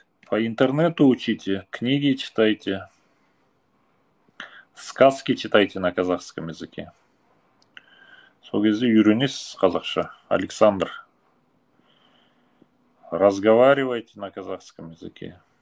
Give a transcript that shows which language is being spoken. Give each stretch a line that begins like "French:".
Russian: По интернету учите, книги читайте, сказки читайте на казахском языке.
Kazakh: Сол кезде үйренесіз қазақша, Александр.
Russian: Разговаривайте на казахском языке.